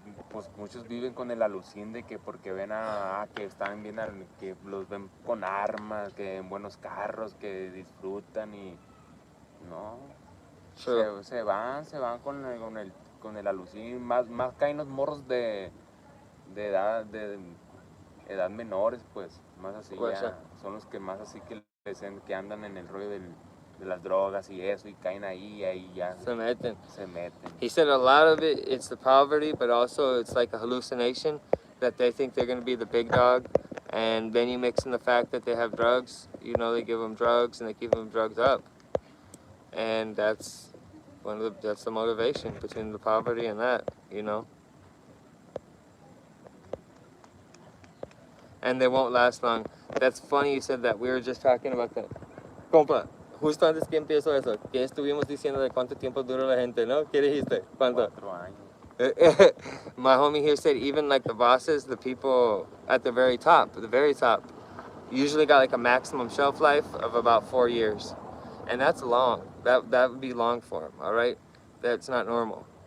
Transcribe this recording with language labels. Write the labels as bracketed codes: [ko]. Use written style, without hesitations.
[es] Pues muchos viven con el alucín de que porque ven que están bien, que los ven con armas, que en buenos carros, que disfrutan y no, se van con el alucín, más caen los morros de edad menores, pues, más así ya, son los que más así que andan en el rollo de las drogas y eso, y caen ahí ya se meten. He [en] He said a lot of it's the poverty, but also it's like a hallucination that they think they're going to be the big dog, and then you mix in the fact that they have drugs, they give them drugs and they keep them drugged up, and that's the motivation between the poverty and that, and they won't last long. That's funny you said that. We were just talking about that. [es] Compa, justo antes que empiezo eso, que estuvimos diciendo de cuánto tiempo dura la gente, ¿no? ¿Qué dijiste? ¿Cuánto? 4 años. [en] My homie here said even like the bosses, the people at the very top, usually got like a maximum shelf life of about 4 years. And that's long. That would be long for them, all right? That's not normal.